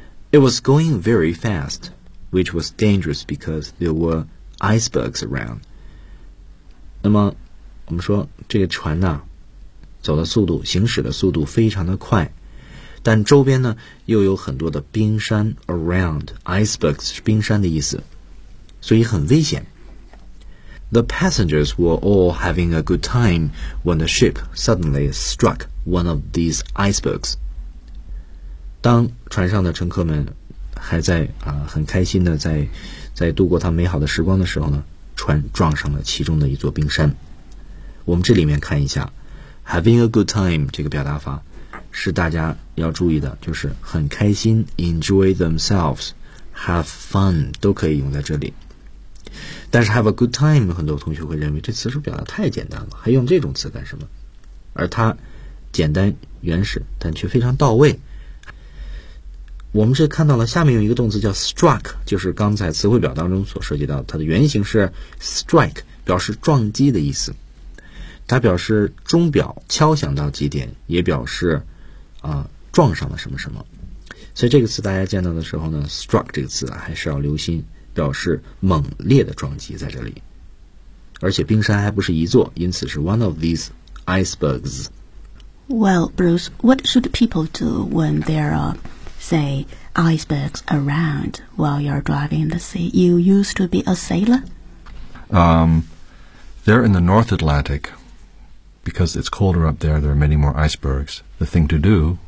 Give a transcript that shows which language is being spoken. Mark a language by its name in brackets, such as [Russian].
[English] It was going very fast, which was dangerous because there were icebergs around。 [Chinese] 那么我们说这个船呢、啊？走的速度行驶的速度非常的快，但周边呢又有很多的冰山 [English] around icebergs [Chinese] 是冰山的意思，所以很危险。 [English] The passengers were all having a good time when the ship suddenly struck one of these icebergs. [Chinese] 当船上的乘客们还在、很开心的在度过他美好的时光的时候呢，船撞上了其中的一座冰山。我们这里面看一下 [English] Having a good time [Chinese] 这个表达法是大家要注意的，就是很开心 [English] enjoy themselves have fun [Chinese] 都可以用在这里。但是 [English] have a good time [Chinese] 很多同学会认为这词是表达太简单了，还用这种词干什么，而它简单原始但却非常到位。我们是看到了下面有一个动词叫 struck， 就是刚才词汇表当中所涉及到的，它的原型是 strike， 表示撞击的意思，它表示钟表敲响到几点，也表示撞上了什么什么。所以这个词大家见到的时候呢 struck 这个词啊，还是要留心，表示猛烈的撞击在这里。而且冰山还不是一座，因此是 [English] one of these icebergs. Well, Bruce, what should people do when there are, say, icebergs around while you're driving the sea? You used to be a sailor? They're in the North Atlantic. Because it's colder up there, there are many more icebergs. The thing to do